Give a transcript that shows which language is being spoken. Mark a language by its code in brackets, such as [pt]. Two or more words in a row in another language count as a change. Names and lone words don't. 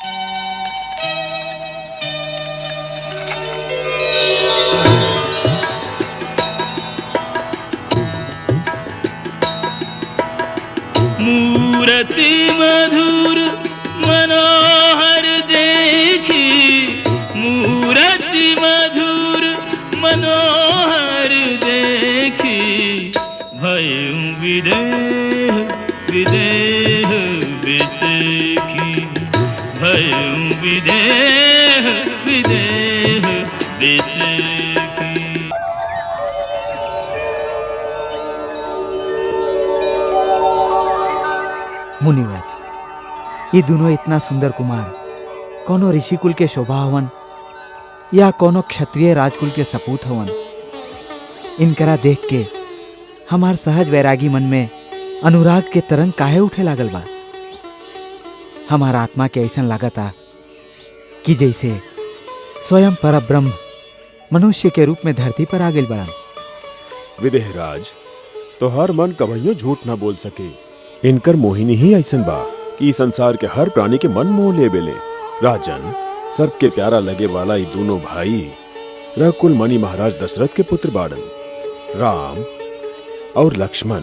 [awa] मूर्ति मधुर मनोहर देखी, मूर्ति मधुर मनोहर देखी, भयं विदेह विदेह विसेखी, भयं विदेह विदेह विसेखी। [bho] मुनिवर, ये दोनों इतना सुंदर कुमार कोनो ऋषिकुल के शोभा हवन या कोनो क्षत्रिय राजकुल के सपूत हवन। इनकरा देख के हमार सहज वैरागी मन में अनुराग के तरंग काहे उठे लागल बा। हमार आत्मा के ऐसा लागता कि जैसे स्वयं परब्रह्म मनुष्य के रूप में धरती पर आ गइल बड़ा। विदेहराज, तो हर मन कभइयो झूठ ना बोल सके। इनकर मोहिनी ही ऐसन बा कि संसार के हर प्राणी के मन मोह ले बेले। राजन, सबके प्यारा लगे वाला ये दोनों भाई रकुल मणि महाराज दशरथ के पुत्र बाड़न, राम और लक्ष्मण।